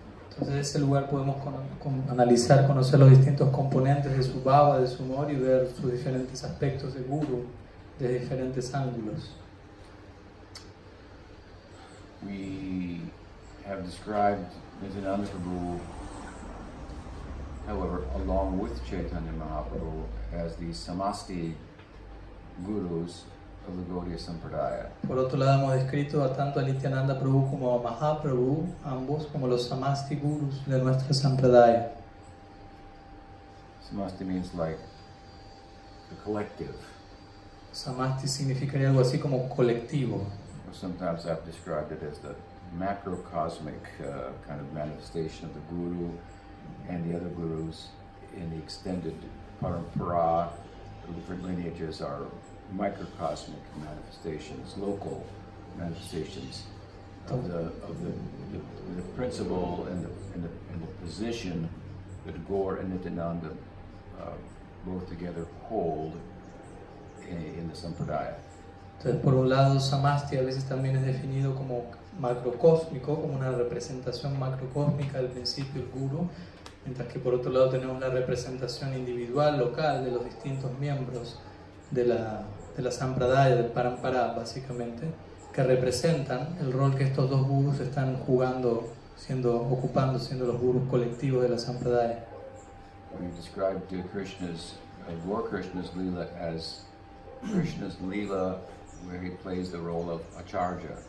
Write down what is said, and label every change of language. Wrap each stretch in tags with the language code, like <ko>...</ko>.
<es>Entonces en ese lugar podemos analizar, conocer los distintos componentes de su bhava, de su humor y ver sus diferentes aspectos de guru desde diferentes ángulos.</es> <en>We have described Nityananda Prabhu, however, along with Chaitanya Mahaprabhu, as the Samasti gurus of the Gaudiya Sampradaya.</en> <es>Por otro lado, hemos descrito a tanto a Nityananda Prabhu como a Mahaprabhu, ambos como los Samasti gurus de nuestra Sampradaya.</es> <en>Samasti means like the collective.</en> <es>Samasti significaría algo así como colectivo.</es> <en>Sometimes I've described it as the macrocosmic kind of manifestation of the guru and the other gurus in the extended parampara. The different lineages are microcosmic manifestations, local manifestations of the principle and the position that Gaur and Nityananda both together hold in the Sampradaya.</en> <es>Entonces, por un lado, Samasti a veces también es definido como macrocósmico, como una representación macrocósmica del principio del guru, mientras que por otro lado tenemos la representación individual, local, de los distintos miembros de la Sampradaya, del Parampara, básicamente, que representan el rol que estos dos gurus están jugando, ocupando, siendo los gurus colectivos de la Sampradaya.</es> <en>We described Gaur Krishna's Leela as Krishna's Leela, where he plays the role of Acharya.</en>